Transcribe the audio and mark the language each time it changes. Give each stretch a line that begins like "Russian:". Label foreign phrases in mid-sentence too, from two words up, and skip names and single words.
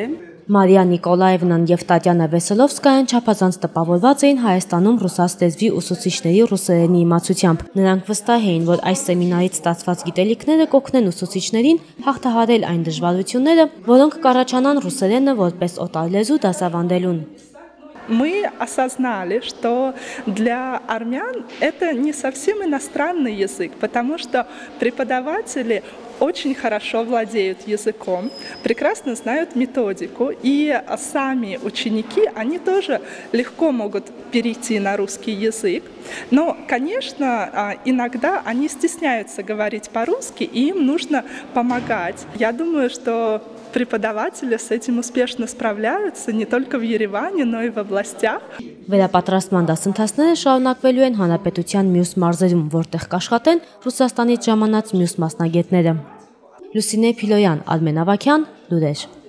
Armenian: Մարիա Նիկոլաևնան և Տատյանա Վեսելովսկայան չափազանց տպավորված էին Հայաստանում ռուսաց լեզվի ուսուցիչների ռուսերենի իմացությամբ։ Նրանք վստահ էին, որ այս սեմինարից ստացված գիտելիքները կօգնեն ուսուցիչներին հաղթահարել այն դժվարությունները, որոնք կառաջանան ռուսերենը որպես օտարլեզու դասավանդելուն։
Russian: Мы осознали, что для армян это не совсем иностранный язык, потому что преподаватели очень хорошо владеют языком, прекрасно знают методику, и сами ученики, они тоже легко могут перейти на русский язык. Но, конечно, иногда они стесняются говорить по-русски, и им нужно помогать. Я думаю, что преподаватели с этим успешно справляются не только в Երևանը, но и в областях.
Armenian: Վերապատրաստման դասընթացները շարունակվելու են հանրապետության մյուս մարզերում, որտեղ կաշխատեն Ռուսաստանից ժամանած մյուս մասնագետները։ Լուսինե Փիլոյան, Արմեն Ավագյան, լուրեր։